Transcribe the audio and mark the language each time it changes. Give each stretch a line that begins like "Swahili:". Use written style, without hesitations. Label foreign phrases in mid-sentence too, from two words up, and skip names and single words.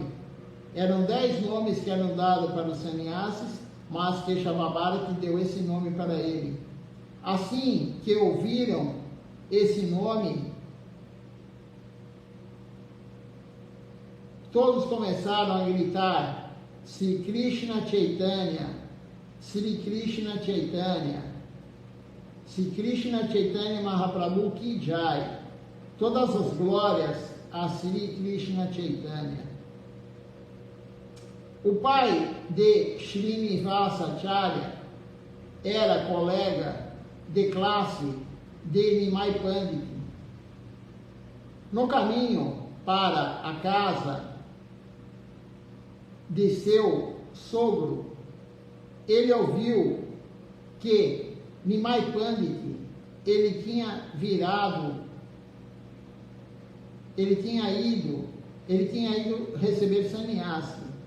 Portuguese: Eram 10 nomes que eram dados para os sannyasis, mas Keshava Bharati deu esse nome para ele. Assim que ouviram esse nome, todos começaram a gritar: Sri Krishna Chaitanya, Sri Krishna Chaitanya, Sri Krishna Chaitanya Mahaprabhu
Hindi: की जय.
Portuguese: Todas as glórias a Sri Krishna Chaitanya. O pai de Srinivasacharya era colega de classe de Nimai Pandit. No caminho para a casa de seu sogro, ele ouviu que Nimai Pandit, ele tinha ido receber sannyasi.